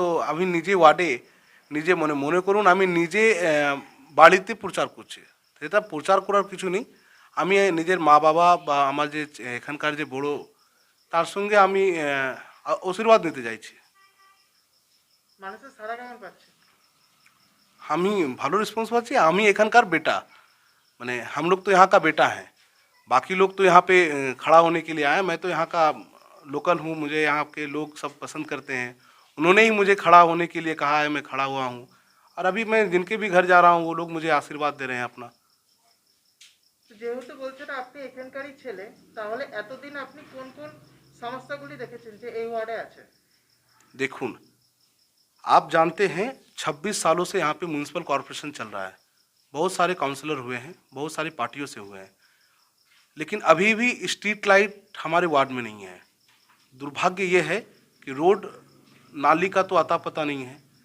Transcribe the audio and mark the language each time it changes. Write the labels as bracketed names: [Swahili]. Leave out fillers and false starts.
[Bangla] আমি নিজে ওয়ার্ডে নিজে মনে মনে করুন আমি নিজে বাড়িতে প্রচার করছি। এটা প্রচার করার কিছু নেই। আমি নিজের মা বাবা বা আমার যে এখানকার যে বড়, তার সঙ্গে আমি আশীর্বাদ নিতে চাইছি। মানুষের সাড়া কেমন পাচ্ছে? আমি ভালো রেসপন্স पाচ্ছি। আমি এখানকার [Hindi] बेटा, मैंने हम लोग तो यहाँ का बेटा है। बाकी लोग तो यहाँ पे खड़ा होने के लिए आए। मैं तो यहाँ का लोकल हूँ। मुझे यहाँ के लोग सब पसंद करते हैं। उन्होंने ही मुझे खड़ा होने के लिए कहा है, मैं खड़ा हुआ हूँ। और अभी मैं जिनके भी घर जा रहा हूँ वो लोग मुझे आशीर्वाद दे रहे हैं अपना। [Bangla] তো যেহেতু বলছেন আপনি এখানকারই ছেলে, তাহলে এতদিন আপনি কোন কোন সমস্যাগুলি দেখেছেন যে এই ওয়ার্ডে আছে? [Hindi] देखून, आप जानते हैं 26 सालों से यहाँ पे म्यूनसिपल कॉरपोरेशन चल रहा है। बहुत सारे काउंसलर हुए हैं, बहुत सारी पार्टियों से हुए हैं, लेकिन अभी भी स्ट्रीट लाइट हमारे वार्ड में नहीं है। दुर्भाग्य ये है कि रोड नाली का तो अता पता नहीं है।